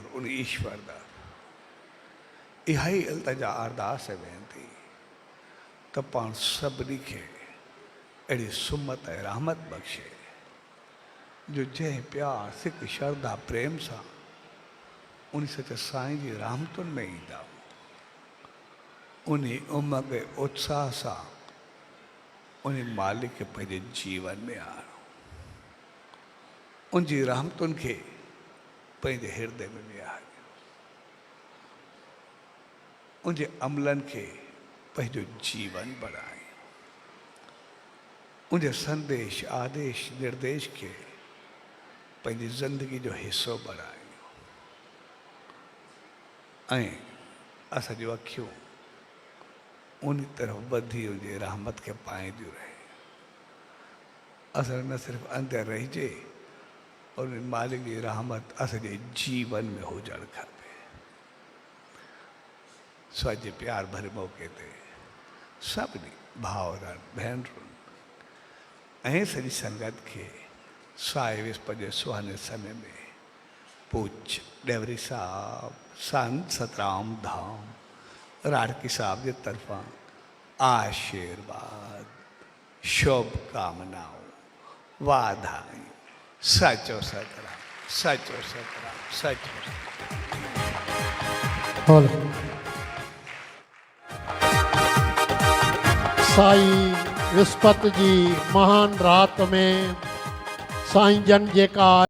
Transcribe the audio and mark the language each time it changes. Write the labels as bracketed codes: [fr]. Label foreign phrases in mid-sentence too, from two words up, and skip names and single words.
[sd] उन ईश्वर दार, इहा ई इल्तिजा अरदास वेंती त पाण सभिनी खे अहिड़ी सुमत ऐं रहमत बख़्शे, जो जंहिं प्यार सिक श्रद्धा प्रेम सां उन सच साईं जी रहमतुनि में ईंदा, उन उमंग उत्साह सां उन मालिक खे पंहिंजे जीवन में आणो। उनजी रहमतुनि खे पंहिंजे हृदय में विहारियो, उनजे अमलनि खे पंहिंजो जीवन बणायो, उनजे संदेश आदेश निर्देश खे पंहिंजी ज़िंदगी जो हिसो बणायो। ऐं असांजूं अखियूं उन तरफ़ वधी उनजी रहमत खे पाईंदियूं रहे। असां न सिर्फ़ु अंदरि रहिजे और उन मालिक जी रहमत असांजे जीवन में हुजणु खपे। सो अॼु जे प्यार भरे मौक़े ते सभिनी भाउरनि भेनरुनि ऐं सॼी संगत खे साए विस्पति जे सुहाने समय में पूज्य डेवरी साहब संत सतराम धाम राड़की साहब [hi] के तरफा आशीर्वाद शुभकामनाओं [sd] वाधाई सचो सतराम सचो सतराम सचो बोल साईं विस्पति जी महान रात में साईं जन जेका